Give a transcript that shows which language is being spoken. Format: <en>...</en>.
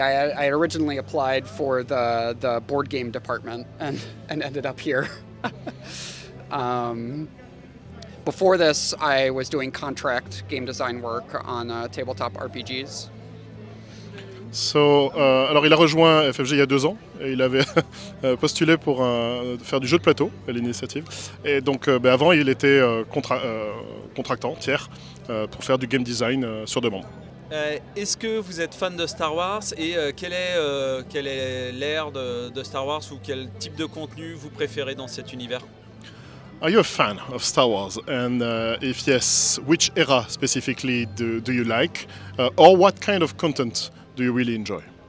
<en>I had originally applied for the board game department and ended up here. Before this, I was doing contract game design work on tabletop RPGs.</en> <fr>Alors il a rejoint FFG il y a 2 ans et il avait postulé pour faire du jeu de plateau à l'initiative. Et donc avant il était contractant, tiers, pour faire du game design sur demande. Est-ce que vous êtes fan de Star Wars et quelle est l'ère de Star Wars ou quel type de contenu vous préférez dans cet univers?</fr> <en>Are you a fan of Star Wars? And if yes, which era specifically do you like? Or what kind of content do you really enjoy?</en>